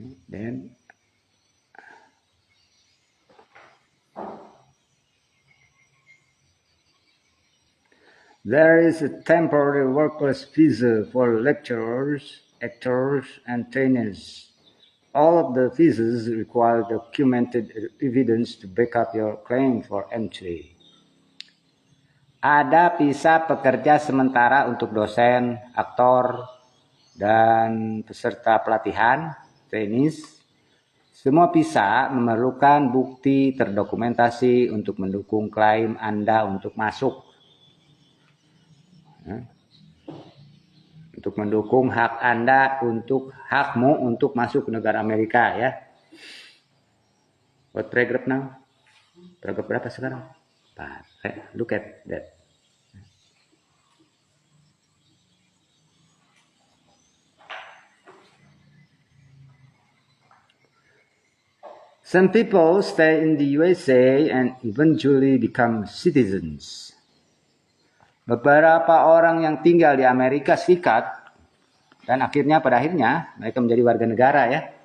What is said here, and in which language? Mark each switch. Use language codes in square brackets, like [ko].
[en] Then there is a temporary workless visa for lecturers, actors, and trainers. All of the visas require documented evidence to back up your claim for entry. [id] Ada visa pekerja sementara untuk dosen, aktor, dan peserta pelatihan, trainees. Semua visa memerlukan bukti terdokumentasi untuk mendukung klaim Anda untuk masuk. Untuk mendukung hak Anda hakmu untuk masuk ke negara Amerika ya. [en] What paragraph now? Paragraph [id] berapa sekarang? [en] Look at that. Some people stay in the USA and eventually become citizens. [id] Beberapa orang yang tinggal di Amerika Serikat dan pada akhirnya mereka menjadi warga negara ya.